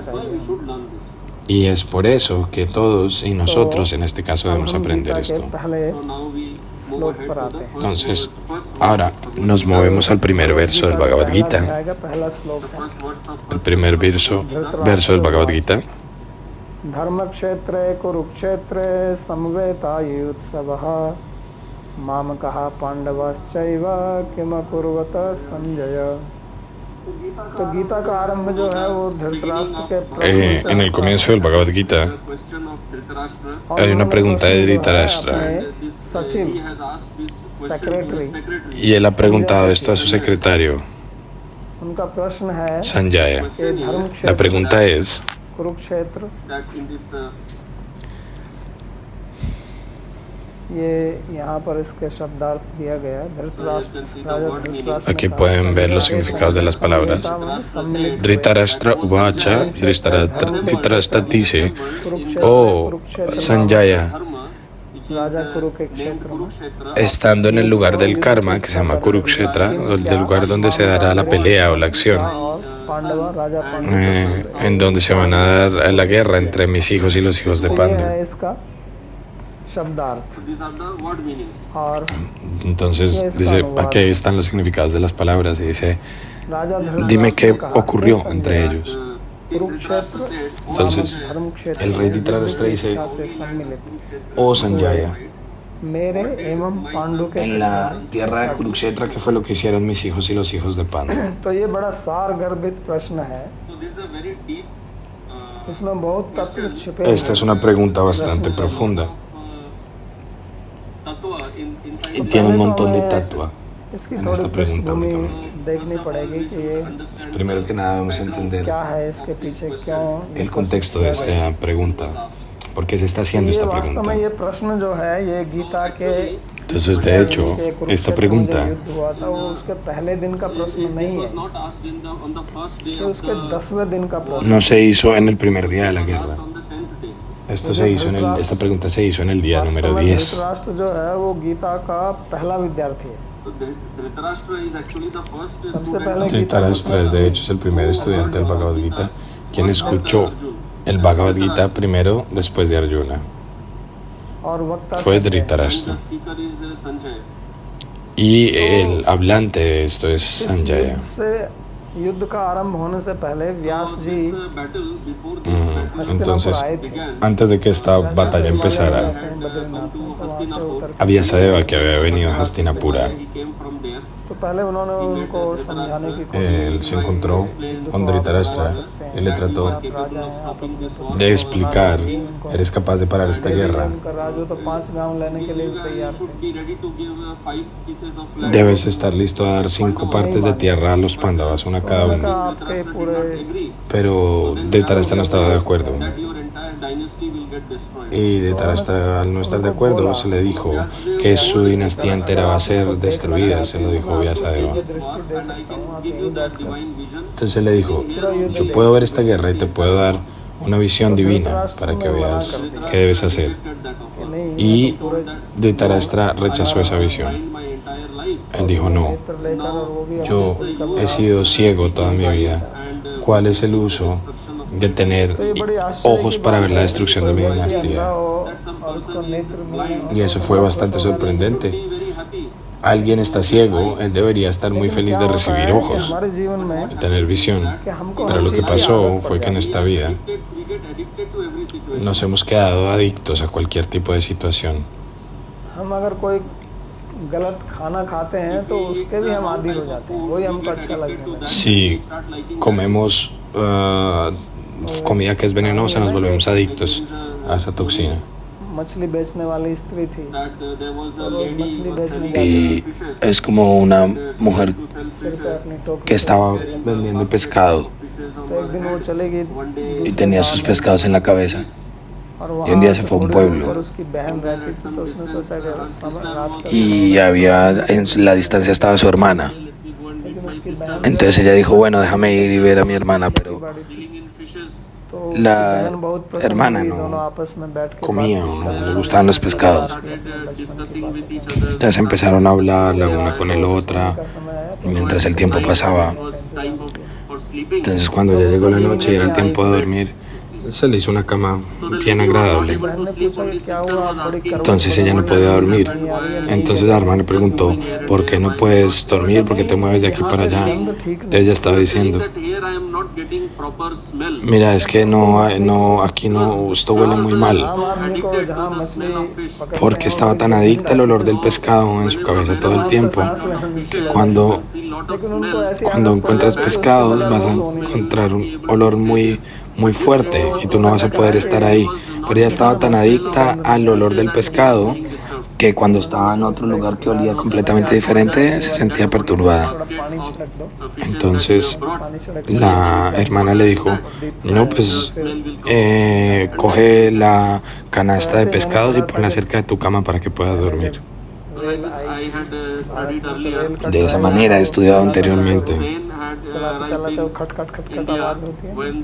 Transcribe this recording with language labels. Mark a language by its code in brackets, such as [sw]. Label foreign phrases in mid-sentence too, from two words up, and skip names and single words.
[es] Y es por eso que todos y nosotros en este caso debemos aprender esto. Entonces, ahora nos movemos al primer verso del Bhagavad Gita. El primer verso del Bhagavad Gita. [sa] धर्मक्षेत्रे कुरुक्षेत्रे समवेतायुयुत्सवः मामकाः पाण्डवाश्चैव किमकुर्वत सञ्जय. [hi] तो गीता का आरंभ जो है वो धृतराष्ट्र के प्रश्न [es] en el comienzo del Bhagavad Gita hay una pregunta de Dhritarashtra [hi] सचिव सेक्रेटरी [es] y él ha preguntado esto a su secretario [hi] उनका प्रश्न है Sanjaya. कि धर्म [es] La [hi] क्षेत्र [es] pregunta es [hi] कुरुक्षेत्र ये यहाँ पर इसके शब्दार्थ दिया गया है धृतराष्ट्र राजा धृतराष्ट्र [es] aquí pueden ver los significados de las palabras. Dhritarashtra Uvacha, Dhritarashtra dice, oh Sanjaya, [hi] राजा कुरु के क्षेत्र में [es] estando en el lugar del karma, que se llama Kurukshetra, el lugar donde se dará la pelea o la acción, [hi] और पांडवा राजा पांडव [es] en donde se van a dar la guerra entre mis hijos y los hijos de [hi] ये [es] Pandu. [hi] है इसका शब्दार्थ और [es] Entonces dice, aquí están los significados de las palabras y dice, [hi] राजा धृतराष्ट्र [es] dime qué [hi] ने कहा, [es] ocurrió [hi] "हे [es] entre [hi] संजय, [es] ellos. [hi] कुरुक्षेत्र [es] Entonces, [hi] धर्म क्षेत्र [es] el rey Dhritarashtra dice, [hi] इच्छा से सम्मिलित [es] oh Sanjaya, [hi] मेरे एवं पांडु के [es] en la tierra de Kurukshetra, ¿qué fue lo que hicieron mis hijos y los hijos de Pandu? [hi] तो ये बड़ा सार गर्भित प्रश्न है इसमें बहुत तत्व छिपे [es] Esta es una pregunta bastante profunda y tiene un montón de tatua [hi] इसकी [es] en [hi] थोड़ी [es] esta pregunta [hi] पृष्ठभूमि [es] únicamente. [hi] देखनी पड़ेगी कि ये [es] Primero que nada debemos entender [hi] क्या है इसके पीछे क्यों [es] el contexto de esta pregunta. ¿Por qué se está haciendo [hi] ये [es] esta [hi] वास्तव [es] pregunta? [hi] में ये प्रश्न जो है ये गीता के [es] Entonces, de hecho, esta pregunta [hi] युद्ध हुआ था वो उसके पहले दिन का प्रश्न नहीं है ये उसके 10वें दिन का प्रश्न [es] no se hizo en el primer día de la guerra. Esta pregunta se hizo en el día número 10. [hi] धृतराष्ट्र जो है वो गीता का पहला विद्यार्थी है सबसे पहले [es] Dhritarashtra es de hecho es el primer estudiante del Bhagavad Gita quien escuchó el Bhagavad Gita primero después de Arjuna. [hi] और वक्ता [es] Fue Dhritarashtra. Y el hablante de esto es Sanjaya. [hi] से युद्ध का आरंभ होने से पहले व्यास जी [es] Entonces, [hi] आए थे [es] antes de que esta batalla empezara, [hi] बद्रीनाथ में, तो वहाँ से उतर [es] Vyasadeva, que había venido a Hastinapura, [hi] तो पहले उन्होंने उनको समझाने की [es] él se encontró con Dhritarashtra y le trató [hi] राजा हैं आप अपने को [es] de explicar, ¿eres capaz de parar esta guerra? [hi] उनका राजू तो 5 गांव लेने के लिए तैयार थे [es] Debes estar listo a dar 5 partes de tierra a los Pandavas, una cada [hi] उन्होंने [es] uno. [hi] कहा आपके पूरे [es] Pero Dhritarashtra no estaba de acuerdo. Y Dhritarashtra, al no estar de acuerdo, se le dijo que su dinastía entera va a ser destruida, se lo dijo Vyasadeva. [hi] दृष्टि दे सकता हूँ आप यहीं बैठ कर [es] Entonces le dijo, yo puedo ver esta guerra y te puedo dar una visión divina para que veas qué debes hacer. [hi] कि नहीं [es] Y Dhritarashtra rechazó esa visión. Él dijo, no, [hi] नेत्र लेकर और वो भी [es] yo he sido ciego toda mi vida. ¿Cuál es el uso de tener ojos para ver la destrucción de mi dinastía? [hi] और उसको नेत्र मिलने [es] Y eso fue bastante sorprendente. alguien está ciego, él debería estar muy feliz de recibir ojos, [hi] हमारे जीवन में [es] de tener visión. [hi] कि हमको [es] Pero lo que [hi] हर चीज़ की [es] pasó [hi] आदत [es] fue [hi] पड़ [es] que en [hi] जाती [es] esta vida nos hemos quedado adictos a cualquier tipo de situación. [hi] हम अगर कोई गलत खाना खाते हैं तो उसके भी हम आदी हो जाते हैं, वही हमको अच्छा लगने लगता है। [es] Si comemos comida que es venenosa, nos volvemos adictos a esa toxina. [hi] मछली बेचने वाली स्त्री थी और वो मछली बेचने [es] Y es como una mujer [hi] सिर पे अपनी टोकरी [es] que estaba vendiendo pescado [hi] तो एक दिन वो चले गई [es] y tenía sus pescados en la cabeza. [hi] और [es] Y un día se [hi] वहाँ [es] fue a un [hi] थोड़ी [es] pueblo. [hi] दूर पर उसकी बहन रहती थी तो उसने सोचा कि रात का [es] Y en la distancia estaba su hermana. [hi] लेकिन उसकी बहन [es] Entonces ella dijo, bueno, déjame ir y ver a mi hermana, pero [hi] बड़ी थी तो [es] la [hi] बहन बहुत पसंद [es] hermana [hi] हुई, [es] no [hi] दोनों आपस में बैठ के [es] comía, [hi] बातचीत [es] no [hi] करने [es] le [hi] लगे, [es] gustaban los pescados. [hi] अपने बचपन की बातें करने [es] Entonces empezaron a hablar la una con la otra [hi] का समय है [es] mientras el tiempo pasaba. Entonces cuando ya llegó la noche y era el tiempo de dormir, se le hizo una cama bien agradable. [hi] बहन ने पूछा कि क्या हुआ, आप बड़ी करवट [es] Entonces ella no podía dormir. Entonces la hermana le preguntó, ¿por qué no puedes dormir? ¿Por qué te mueves de aquí para allá? Entonces ella estaba diciendo, mira, es que aquí no, esto huele muy mal. [hi] आम आदमी को जहाँ मछली पकड़ [es] Porque estaba tan adicta al olor del pescado en su cabeza todo el tiempo. Cuando [hi] लेकिन उनको ऐसी [es] Cuando encuentras pescados vas a encontrar un olor muy fuerte y tú no vas a poder estar ahí. Pero ella estaba tan adicta al olor del pescado que cuando estaba en otro lugar que olía completamente diferente se sentía perturbada. [hi] थोड़ा पानी छिड़क दो, [es] Entonces [hi] पानी छिड़क [es] la hermana le dijo, no, pues coge la canasta de pescados y ponla cerca de tu cama para que puedas dormir. [hi] रेल आई [es] De esa manera he estudiado anteriormente [hi] चलाते चलाते वो खट खट खट खट आवाज होती है